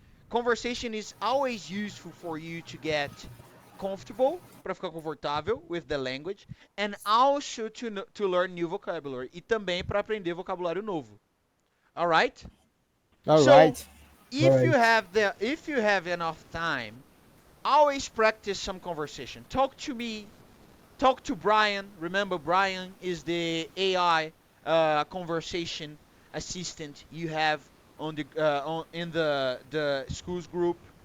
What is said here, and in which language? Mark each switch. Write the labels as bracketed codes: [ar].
[en] Conversation is always useful for you to get comfortable, [pt] para ficar confortável [en] with the language, and also to learn new vocabulary. [pt] E também para aprender vocabulário novo. [en] Alright? All So, right. if you have enough time, always practice some conversation. Talk to me. Talk to Brian. Remember, Brian is the AI conversation assistant you have on the in the schools group.